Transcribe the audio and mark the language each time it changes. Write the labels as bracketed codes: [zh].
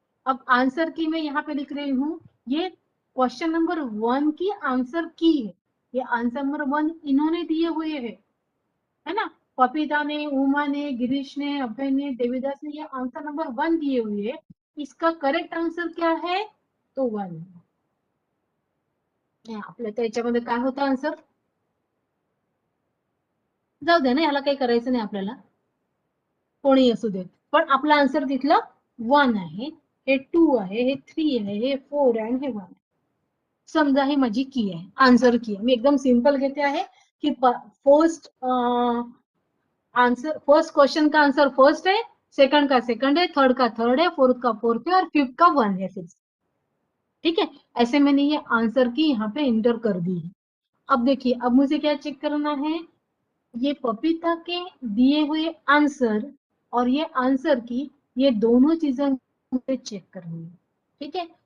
[hi] अब आंसर की मैं यहाँ पे लिख रही हूँ, ये क्वेश्चन नंबर 1 की आंसर की है। ये आंसर नंबर 1 इन्होंने दिए हुए है ना, पपीता ने, उमा ने, गिरीश ने, अभय ने, देवीदास ने, ये आंसर नंबर 1 दिए हुए है। इसका करेक्ट आंसर क्या है, तो 1 है। [mr] आपल्या तर याच्यामध्ये काय होतं आन्सर, जाऊ दे ना, याला काही करायचं नाही आपल्याला, कोणी असू दे, पण आपला आन्सर तिथला 1 आहे, हे 2 आहे, हे 3 आहे, हे 4 आहे आणि हे 1 आहे। समजा ही माझी की आहे, आन्सर की आहे। मी एकदम सिंपल घेते आहे की [hi] फर्स्ट आंसर, फर्स्ट क्वेश्चन का आंसर फर्स्ट है, सेकंड का सेकंड है, थर्ड का थर्ड है, फोर्थ का फोर्थ है और फिफ्थ का 1 है फिक्स, ठीक है। ऐसे मैंने ये आंसर की यहाँ पे इंटर कर दी है। अब देखिए, अब मुझे क्या चेक करना है, ये पपीता के दिए हुए आंसर और ये आंसर की, ये दोनों चीजें मुझे चेक करनी है, ठीक है।